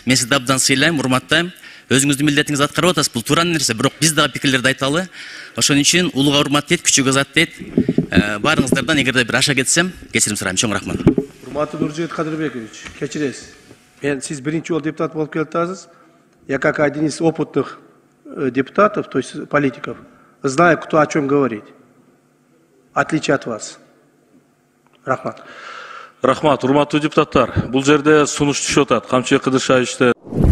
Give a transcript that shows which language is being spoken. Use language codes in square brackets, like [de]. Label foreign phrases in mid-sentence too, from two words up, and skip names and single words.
[ky] Мен сизди абдан сыйлайм, урматтайм. Өзүңүздүн милдетиңизди аткарып атасыз. Бул туура нерсе, бирок биз дагы пикирлерди айталы. Ошон үчүн улууга урмат дейт, күчүгө азат дейт. Баарыңыздардан эгерде бир аша кетсем, кечирим сурайм. Чоң рахмат. Урматтуу Нуржигит Кадырбекович, кечиресиз. Мен сиз биринчи жолу депутат болуп келатасыз. [ru] Я как один из опытных депутатов, то есть политиков, знаю, кто о чем говорит. Отличие от вас. [ky] Рахмат. Рахмат, урматтуу депутаттар. Бул жерде сунуш түшүп атат. Камчыбек Кыдыршаевичте